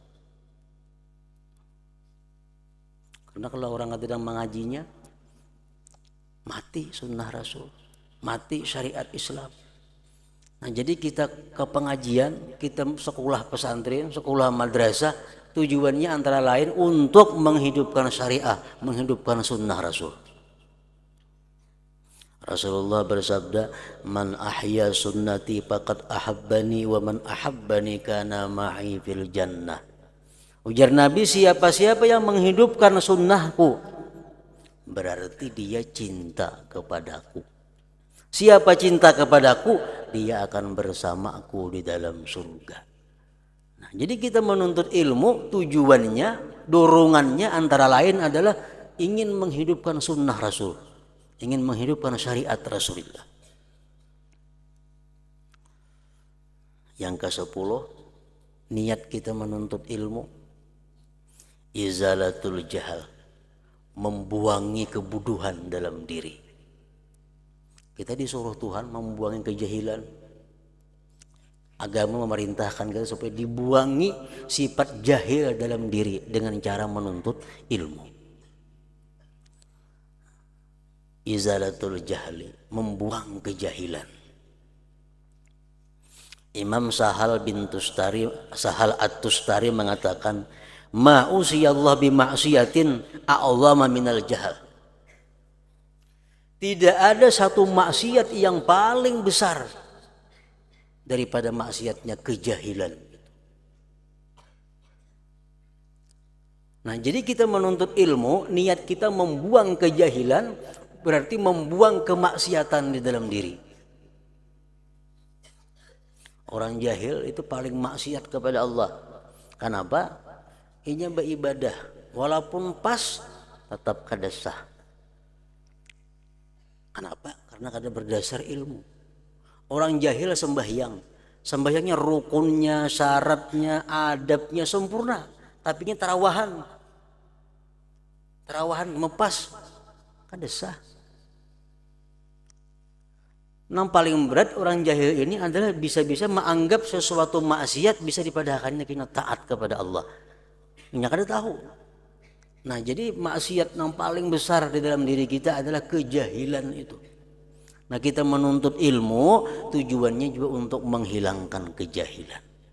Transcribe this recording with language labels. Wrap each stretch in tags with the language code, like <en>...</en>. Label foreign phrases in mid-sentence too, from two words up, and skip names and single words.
<id>Karena kalau orang tidak mengajinya, mati sunnah Rasul, mati syariat Islam. Nah, jadi kita ke pengajian, kita sekolah pesantren, sekolah madrasah, tujuannya antara lain untuk menghidupkan syariah, menghidupkan sunnah Rasul. Rasulullah bersabda,</id> <ar>من أحيا سنتي فقد أحبني ومن أحبني كان معي في الجنة.</ar> <id>Ujar Nabi, siapa-siapa yang menghidupkan sunnahku berarti dia cinta kepadaku. Siapa cinta kepadaku, dia akan bersamaku di dalam surga. Nah, jadi kita menuntut ilmu, tujuannya, dorongannya antara lain adalah ingin menghidupkan sunnah Rasul, ingin menghidupkan syariat Rasulullah. Yang ke-10, niat kita menuntut ilmu,</id> <ar>إزالة الجهل,</ar> <bjn>membuangi kebuduhan dalam diri.</bjn> <id>Kita disuruh Tuhan membuangi kejahilan. Agama memerintahkan kita supaya dibuangi sifat jahil dalam diri dengan cara menuntut ilmu.</id> <ar>إزالة الجهل,</ar> <id>membuang kejahilan. Imam Sahal At-Tustari mengatakan,</id> <ar>ما عصي الله بمعصية أعظم من الجهل.</ar> <id>Tidak ada satu maksiat yang paling besar daripada maksiatnya kejahilan. Nah, jadi kita menuntut ilmu, niat kita membuang kejahilan, berarti membuang kemaksiatan di dalam diri. Orang jahil itu paling maksiat kepada Allah. Kenapa?</id> <bjn>Ini beribadah, walaupun pas tetap kada sah. Kenapa? Karena kada berdasar ilmu. Orang jahil sembahyangnya rukunnya, syaratnya, adabnya sempurna, tapi ini tarawahan mepas, kada sah. Yang paling berat orang jahil ini adalah bisa-bisa menganggap sesuatu maksiat bisa dipadahkannya kena taat kepada Allah. Ini kada tahu.</bjn> <id>Nah, jadi maksiat yang paling besar di dalam diri kita adalah kejahilan itu. Nah, kita menuntut ilmu tujuannya juga untuk menghilangkan kejahilan.</id>